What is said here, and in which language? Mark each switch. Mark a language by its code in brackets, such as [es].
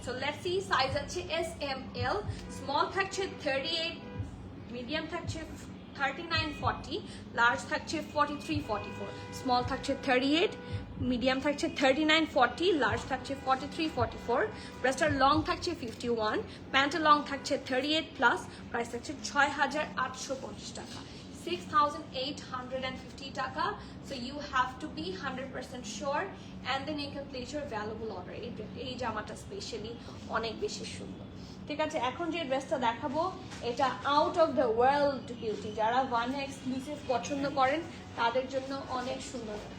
[en] so let's see, [bn] size আছে S M L, small থাকছে 38, medium থাকছে 39-40, লার্জ থাকছে 43-44, স্মল থাকছে 38, মিডিয়াম থাকছে 39-40, লার্জ থাকছে 43-44, ব্রেস্টার লং থাকছে 51, প্যান্টের লং থাকছে 38 প্লাস, প্রাইস থাকছে 6,850 টাকা, 6,850 টাকা। [en] So you have to be 100% sure and then you can place your valuable order. [bn] এই জামাটা স্পেশালি অনেক বেশি সুন্দর, ঠিক আছে। এখন যে ড্রেসটা দেখাবো এটা out of the world beauty, যারা ওয়ান এক্সক্লুসিভ পছন্দ করেন তাদের জন্য অনেক সুন্দর।